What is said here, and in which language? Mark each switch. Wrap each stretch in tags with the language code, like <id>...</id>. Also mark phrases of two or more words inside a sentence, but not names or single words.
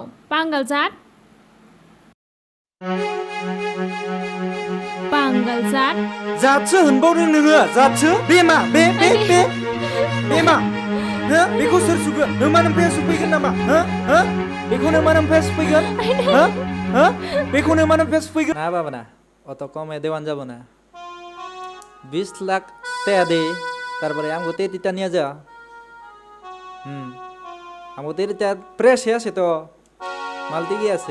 <brx>बांगाल जात? बांगाल जात? जातसो होनबावदों नोङो? जातसो? बे मा? बे मा? हो? बेखौ सोर सुगोन? नों मा नोमफाया सुफैगोन नामा? हो? बेखौ नों मा नोमफाया सुफैगोन? हो? बेखौ नों मा नोमफाया सुफैगोन?</brx> <bn>না বাবা না, অত কমে দেওয়ান যাব না। 20 লাখ টাকা দে, তারপরে আমগো তেতিটা নিয়ে যা। আমগো তেতিটা প্রেসে আছে তো, মালতি কি আছে?</bn>